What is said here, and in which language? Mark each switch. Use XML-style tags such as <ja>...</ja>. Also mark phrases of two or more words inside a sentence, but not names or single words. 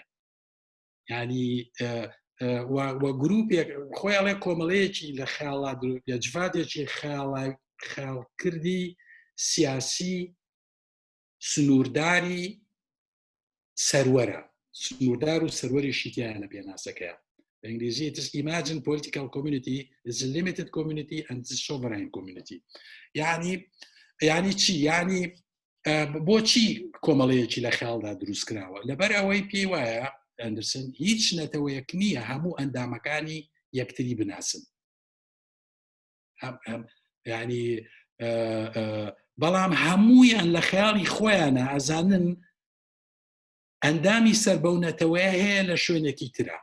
<ckb>ینی وە گروپێک خۆی ئەڵێ کۆمەڵەیەکی لە خەیاڵا جواتێکی خەیاڵکردی سیاسی سنوورداری سەروەرە سنووردار و سەروەری شیتیان لە پێناسەکەیە بە ئینگلیزی</ckb> <en>is imagine political community is a limited community and is sovereign community</en> <ckb>یعنی چی یعنی بۆچی کۆمەڵەیەکی لە خەیاڵدا دروستکراوە لەبەر ئەوەی پێی وایە ئەندرسن هیچ نەتەوەیەک نییە هەموو ئەندامەکانی یەکتری بناسن ینی بەڵام هەموویان لە خەیاڵی خۆیانە ئەزانن ئەندامی سەربەونەتەوەیە هەیە لە شوێنێکی ترە.</ckb>